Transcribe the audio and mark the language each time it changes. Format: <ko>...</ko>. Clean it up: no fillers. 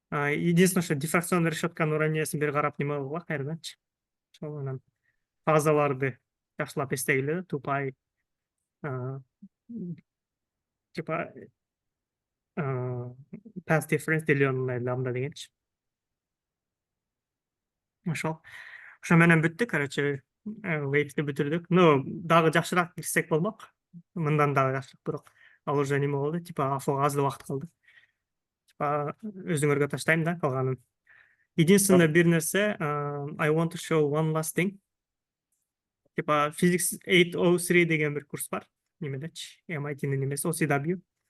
<ru>Единственное, что</ru> <ky>дифракционный решетканын уравнениясын бери карап неме кылгыла кайраданчы. Ошол менен фазаларды жакшылап эстегиле, 2 pi типа path difference деленное лямбда дегенчи. Ошол менен бүттү, короче, вейпти бүтүрдүк. Ну, дагы жакшыраак кирсек болмок. Мындан дагы жакшыраак, бирок ал уже неме болду, типа APhOга аз убакыт калды. Типа өзүңөргө таштайм да калганын. Единственное бир нерсе,</ky> <en>I want to show one last thing.</en> <ky>Типа Physics 803 деген бир курс бар. немедечи, MIT-нин эмес, OCW.</ky>